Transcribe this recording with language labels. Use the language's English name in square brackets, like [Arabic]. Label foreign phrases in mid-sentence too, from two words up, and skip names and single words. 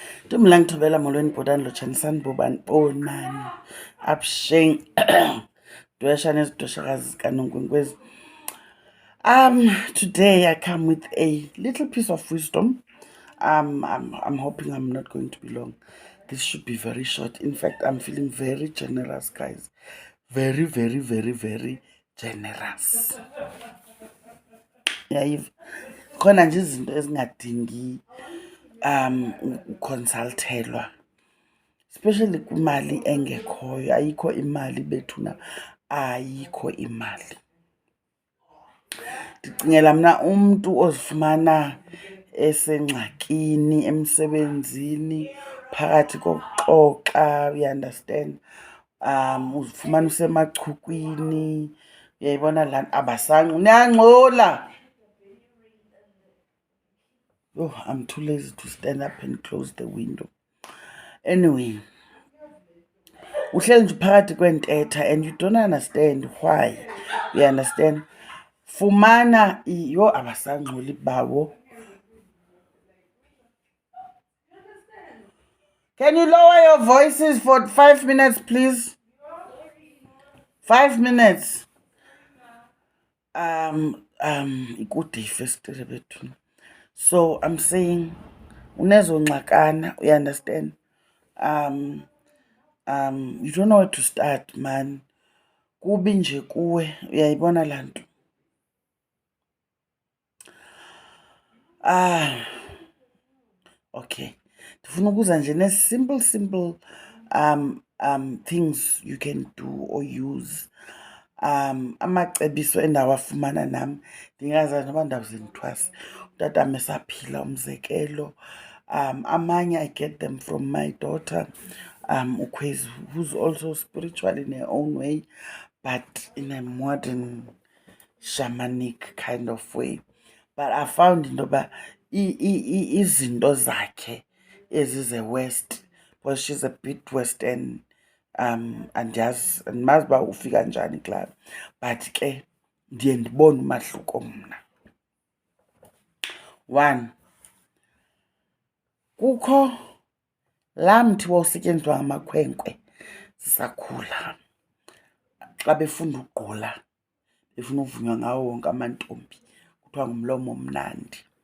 [Xhosa] Dumelang Thobela molweni bhotani lotshanisani bobani bonani absheng dwesha nezidweshakazi zikanonkwenkwezi. [English] Today I come with a little piece of wisdom. I'm hoping I'm not going to be long. This should be very short. In fact, I'm feeling very generous, guys. Very, very, very, very generous. Yeah, [Xhosa] khona nje izinto ezingadingi ukonsultelwa, especially kwimali engekhoyo. Ayikho imali bethuna, ayikho imali. Ndicingela mna umntu ozifumana esengxakini emsebenzini phakathi kokuxoxa, [English] you understand, [Xhosa] uzifumana usemachukwini, uyayibona laa nto niyangxola. [English] Oh, I'm too lazy to stand up and close the window. Anyway, [Xhosa] uhleli nje phakathi kwentetha [English] and you don't understand why. You understand? [Xhosa] Fumana yo abasangxoli bawo. [English] Can you lower your voices for 5 minutes, please? 5 minutes. [Xhosa] Ikude ifestile bethuna. [English] So I'm saying [Xhosa] unezo ngxakana, [English] you understand? You don't know where to start, man. [Xhosa] Kubi nje kuwe, uyayibona laa nto. [English] Okay. [Xhosa] Ndifuna ukuza nje [English] simple things you can do or use. [Xhosa] Amacebiso endawafumana nam ndingazazi noba ndawuze ndithwase. Utata mesaphila umzekelo. [English] Amanye I get them from my daughter, Ukhwezi, who's also spiritual in her own way, but in a modern shamanic kind of way. But I found [Xhosa] into yoba izinto zakhe ezize-West, [English] because she's a bit Western, [Xhosa] andiyazi, andimazi uba ufika njani kulaa, but ke ndiye ndibone umahluko mna. One, kukho laa mthi wawusetyenziswa ngamakhwenkwe zisakhula xa befunda ugqula, befuna uvunywa ngawo wonke amantombi, kuthiwa ngumlomo mnandi.